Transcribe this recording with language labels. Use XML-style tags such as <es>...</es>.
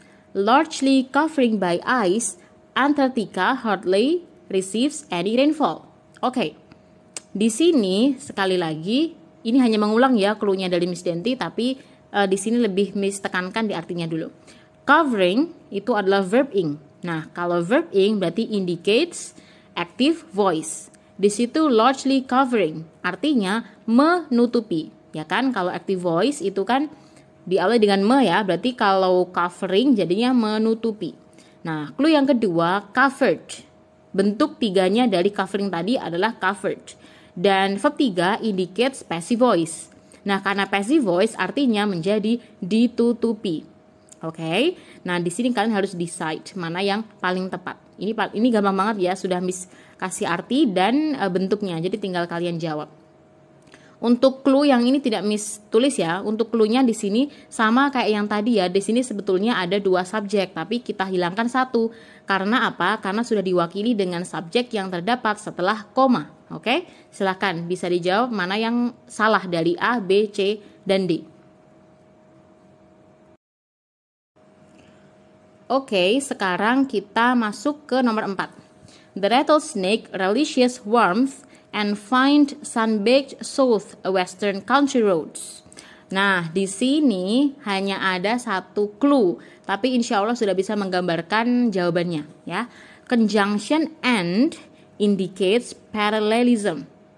<en>Largely covering by ice, Antarctica hardly receives any rainfall.</en> <id>Oke. Di sini sekali lagi ini hanya mengulang ya clue-nya dari Miss Denti, tapi di sini lebih Miss tekankan di artinya dulu. Covering itu adalah verb ing. Nah, kalau</id> <en>verb ing</en> <id>berarti</id> <en>indicates active voice.</en> <id>Di situ largely covering artinya menutupi, ya kan? Kalau active voice itu kan diawali dengan me ya, berarti kalau covering jadinya menutupi. Nah, clue yang kedua covered. Bentuk tiganya dari covering tadi adalah covered. Dan</id> <en>verb 3 indicates passive voice.</en> <id>Nah, karena passive voice artinya menjadi ditutupi. Oke. Nah, di sini kalian harus decide mana yang paling tepat. Ini gampang banget ya, sudah Miss kasih arti dan bentuknya. Jadi tinggal kalian jawab. Untuk clue yang ini tidak Miss tulis ya. Untuk clue-nya di sini sama kayak yang tadi ya. Di sini sebetulnya ada 2 subjek, tapi kita hilangkan 1. Karena apa? Karena sudah diwakili dengan subjek yang terdapat setelah koma. Oke? Silakan bisa dijawab mana yang salah dari A, B, C, dan D. Oke, sekarang kita masuk ke nomor 4.</id> <en>The rattlesnake relishes warmth and find sun-baked southwestern country roads.</en> <id>Nah, di sini hanya ada 1 clue, tapi insya Allah sudah bisa menggambarkan jawabannya ya.</id> <en>Conjunction and indicates parallelism.</en>